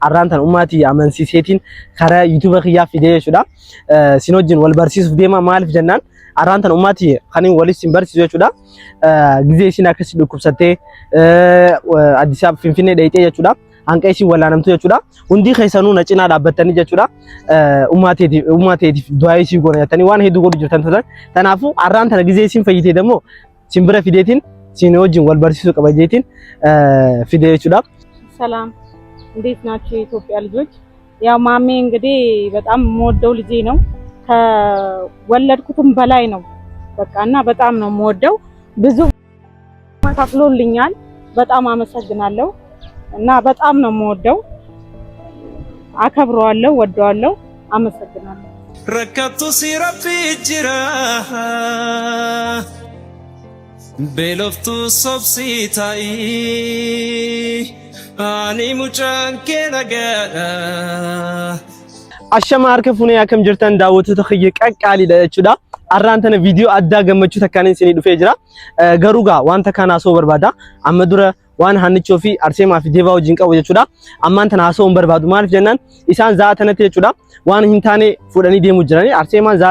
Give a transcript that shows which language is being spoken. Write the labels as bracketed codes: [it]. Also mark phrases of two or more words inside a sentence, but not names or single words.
[om] arrantan ummati amansiiseetiin karaa YouTube khiyyaa fidee jechuudha sin wajjin wal barsiisuuf deema maaliif jennaan arrantan ummati kaniin walis sin barsiisu jechuudha gizee isin akkasi dhukkubsattee Addis Ababa Finfinnee dheeyxee jechuudha hanqa isin wallaanamtu jechuudha hundi keessanuu na cinaa dhaabbattanii jechuudha ummateetiif du'aa isii godhatanii waan hedduu godhu jirtan tanaafuu arrantan gizee isin fayyitee demoo sin bira fideetiin sin wajjin wal barsiisuu qaba jeetiin fidee jechuudha [am] ሰላም እንዴት ናችሁ የኢትዮጵያ ልጆች? ያው ማሜ እንግዲህ በጣም የምወደው ልጄ ነው ከወለድኩትም በላይ ነው በቃና በጣም ነው የምወደው ብዙ ተከፍሎልኛል በጣም አመሰግናለሁ እና በጣም ነው የምወደው አከብረዋለሁ ወደዋለሁ አመሰግናለሁ [om] ረከቱ ሲረፊ ጅራ ቤሎፍቱ ሶብሲታይ ani mucaan kee nagaadha ashama harka funee akkam jirtan daawwattoota khiyya qaqqaaliidha jechuudha arraan tana viidiyoo addaa gammachuu takkaanin isinii dhufee jira garuu gaa wanta kana haasoo barbaada amma dura waan hannichoo fi arseemaa fi deebaa wajjin qabu jechuudha ammaan tana haasoo hin barbaadu maaliif jennaan isaan za'a tanatti jechuudha waan hin taane fudhanii deemuu jiranii arseemaan za'a